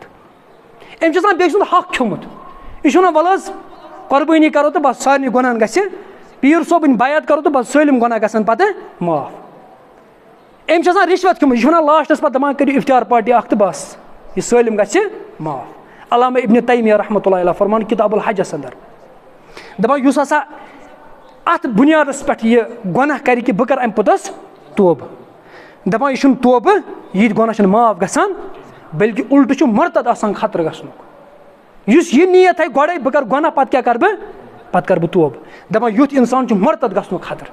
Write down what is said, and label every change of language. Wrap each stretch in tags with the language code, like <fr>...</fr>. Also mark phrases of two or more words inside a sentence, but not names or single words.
<ks>أمۍ چھُ آسان بیٚیہِ سُنٛد حق کھیوٚمُت, یہِ چھُ وَنان وَلہٕ حظ قۄربٲنی کرو تہٕ بس سارنٕے گۄنہن گژھِ, پیٖر صٲبٕنۍ بیعت کرو تہٕ بس سٲلِم گۄناہ گژھن پتہٕ معاف. أمۍ چھُ آسان رِشوت کھیوٚمُت, یہِ چھُ وَنان لاسٹس پتہٕ دَپان کٔرِو اِفطار پارٹی اکھ تہٕ بس یہِ سٲلِم گژھِ معاف. علامہ ابن تیمیہ رحمتہ اللہ علیہ فرمان کِتاب الحجس انٛدر, دَپان یُس ہسا اَتھ بُنیادس پٮ۪ٹھ یہِ گۄناہ کرِ کہِ بہٕ کرٕ اَمہِ پوٚتُس توبہٕ, دَپان یہِ چھُنہٕ توبہٕ, یہِ گۄناہ چھُنہٕ معاف گژھان, بٔلکہِ اُلٹہٕ چھُ مُرتد آسان خطرٕ گژھنُک. یُس یہِ نیت تھایہِ گۄڈے بہٕ کرٕ گۄناہ پتہٕ کیٛاہ کرٕ بہٕ, پتہٕ کرٕ بہٕ توبہٕ, دَپان یُتھ اِنسان چھُ مُرتد گژھنُک خطرٕ.</ks>